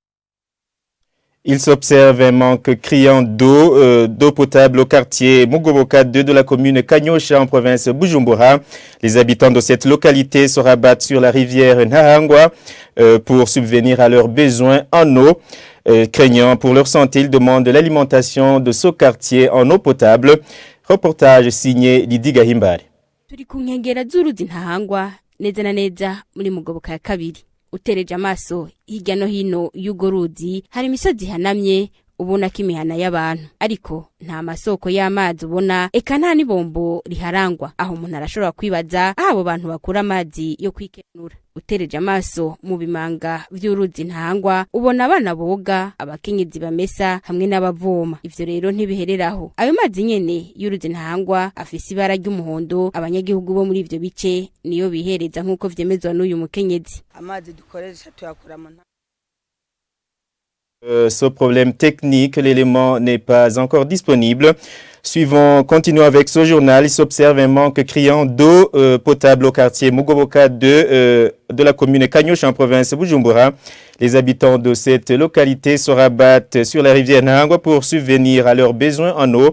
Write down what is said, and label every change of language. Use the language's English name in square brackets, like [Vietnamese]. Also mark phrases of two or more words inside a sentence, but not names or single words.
[French] Il s'observe un manque criant d'eau potable au quartier Mugoboka 2 de la commune Kanyosha en province Bujumbura. Les habitants de cette localité se rabattent sur la rivière Nahangwa pour subvenir à leurs besoins en eau. Craignant pour leur santé, ils demandent l'alimentation de ce quartier en eau potable. Reportage signé Lydie Gahimbare. [Rundi] Turi ku nkengera z'uruzi Ntahangwa neza na neza muri Mugoboka ya kabiri. Utereje amaso hirya no hino y'ugo ruzi hari imisozi hanamye ubona ko imihana y'abantu, ariko nta masoko y'amazi ubona, eka nta n'ibombo riharangwa. Aho umuntu arashobora kwibaza aho abo bantu bakura amazi yo kwikenura. Utereje amaso mu bimanga vy'uruzi Ntahangwa ubona abana boga, abakenyezi bamesa hamwe n'abavoma. Ivyo rero ntibihereraho. Ayo mazi nyene y'uruzi Ntahangwa afise ibara ry'umuhondo, abanyagihugu bo muri ivyo bice niyo bihereza nk'uko vyemezwa n'uyu mukenyezi. Amazi dukoresha tuyakura mu [French] Ce problème technique, l'élément n'est pas encore disponible. Continuons avec ce journal. Il s'observe un manque criant d'eau potable au quartier Mugoboka 2 de la commune Kanyosha en province Bujumbura. Les habitants de cette localité se rabattent sur la rivière Nahangwa pour subvenir à leurs besoins en eau.